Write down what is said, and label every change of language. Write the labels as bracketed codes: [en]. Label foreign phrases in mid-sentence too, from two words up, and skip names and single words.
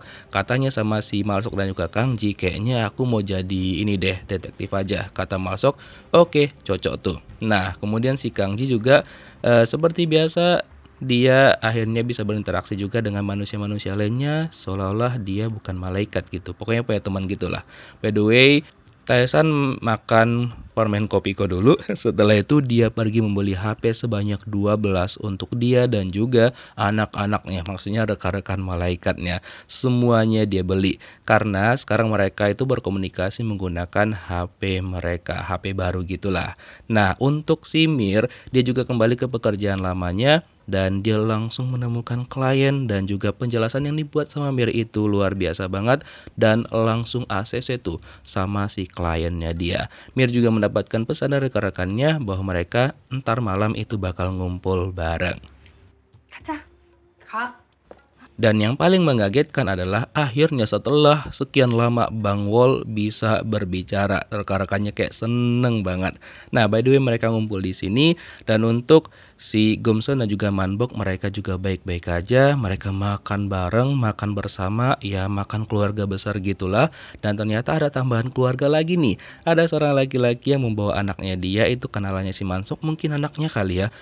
[id] Katanya sama si Malsok dan juga Kang Ji, kayaknya aku mau jadi ini deh, detektif aja. Kata Malsok, oke, cocok tuh. Nah kemudian si Kang Ji juga seperti biasa dia akhirnya bisa berinteraksi juga dengan manusia-manusia lainnya seolah-olah dia bukan malaikat gitu. Pokoknya punya teman gitulah. [en] By the way, [id] Taesan makan permen kopiko dulu. Setelah itu dia pergi membeli HP sebanyak 12 untuk dia dan juga anak-anaknya. Maksudnya rekan-rekan malaikatnya. Semuanya dia beli. Karena sekarang mereka itu berkomunikasi menggunakan HP mereka. HP baru gitulah. Nah untuk si Mir, dia juga kembali ke pekerjaan lamanya. Dan dia langsung menemukan klien dan juga penjelasan yang dibuat sama Mir itu luar biasa banget. Dan langsung ACC tuh sama si kliennya dia. Mir juga mendapatkan pesan dari rekan-rekannya bahwa mereka ntar malam itu bakal ngumpul bareng. [ko] 가자. 가. [id] Dan yang paling mengagetkan adalah akhirnya setelah sekian lama Bang Wol bisa berbicara. Rekan-rekannya kayak seneng banget. Nah [en] by the way [id] mereka ngumpul di sini dan untuk si Gomson dan juga Manbok mereka juga baik-baik aja. Mereka makan bareng, makan bersama, ya makan keluarga besar gitulah. Dan ternyata ada tambahan keluarga lagi nih. Ada seorang laki-laki yang membawa anaknya dia, itu kenalannya si Mansok, mungkin anaknya kali ya.